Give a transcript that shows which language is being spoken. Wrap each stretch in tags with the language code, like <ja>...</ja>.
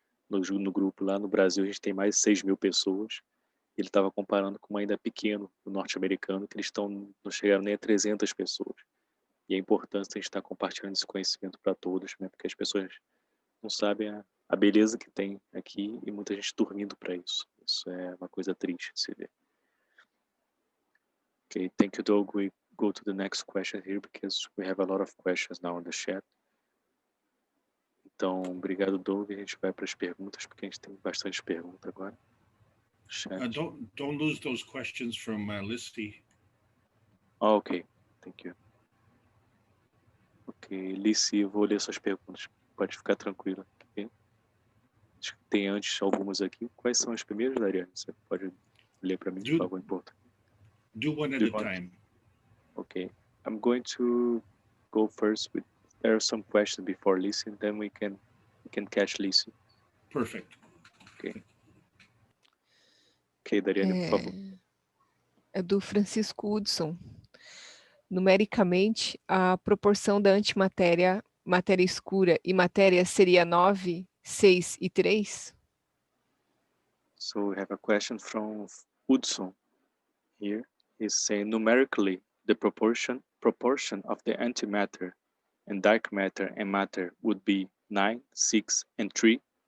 <pt>No grupo lá no Brasil a gente tem mais de 6 mil pessoas. Ele estava comparando com um ainda pequeno, o norte-americano, que eles não chegaram nem a 300 pessoas. E é importante a gente estar compartilhando esse conhecimento para todos, né, porque as pessoas não sabem a beleza que tem aqui e muita gente dormindo para isso. Isso é uma coisa triste de se ver.</pt> <en>Okay, thank you, Doug. We go to the next question here because we have a lot of questions now in the chat.</en> <pt>Então, obrigado, Doug. A gente vai para as perguntas, porque a gente tem bastante pergunta agora.</pt> <en>Don't lose those questions from Listy. Oh, ok. Thank you.</en> <pt>Ok, Lissi, eu vou ler suas perguntas. Pode ficar tranquila. Okay? Acho que tem antes algumas aqui. Quais são as primeiras, Dariane? Você pode ler para mim, por favor, em português.</pt> <en>Do one at a time. Okay, I'm going to go first with, there are some questions before Lissy, and then we can catch Lissy. Perfect. Okay.</en> <pt>Ok, Dariane, por favor. É do Francisco Hudson. Numericamente, a proporção da antimatéria, matéria escura e matéria seria 9, 6 e 3?</pt> <en>So we have a question from Hudson here. He's saying numerically the proportion of the antimatter and dark matter and matter would be 9, 6, and 3.</en>